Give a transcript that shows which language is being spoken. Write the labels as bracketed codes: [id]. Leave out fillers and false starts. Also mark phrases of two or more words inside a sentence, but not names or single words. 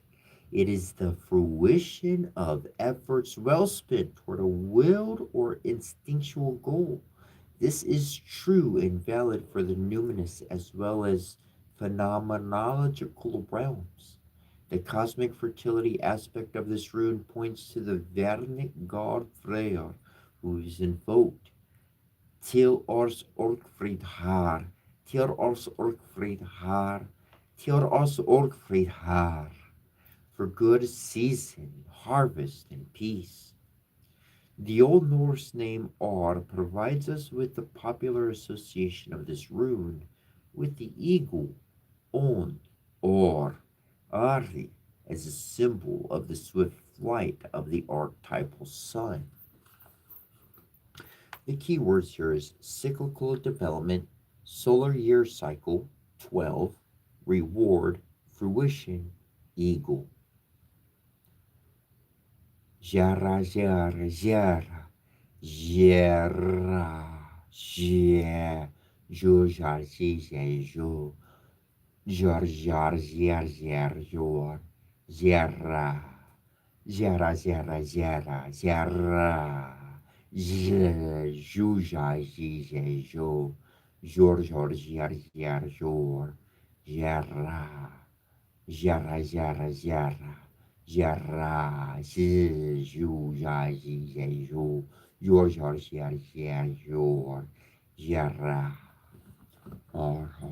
[en] It is the fruition of efforts well spent toward a willed or instinctual goal. This is true and valid for the numinous as well as phenomenological realms. The cosmic fertility aspect of this rune points to the Vernic god Freyr, who is invoked. [non] Til oss Orkfrid har, til oss Orkfrid har, til oss Orkfrid har, [en] for good season, harvest, and peace. The Old Norse name Ar provides us with the popular association of this rune with the eagle, On, or Ari, as a symbol of the swift flight of the archetypal sun. The key words here is cyclical development, solar year cycle, 12, reward, fruition, eagle. Jara, jara, jara, jara, jara, jo, jar, jo, jar, jar, jar, jar, jor, jara, jara, jara, jara, jara. Juja, jo, jor, jor, jar, jar, jor, jara, jara, jara, jara, jara, juja, jo, jor, jor, jar, jar, jor, jara, or.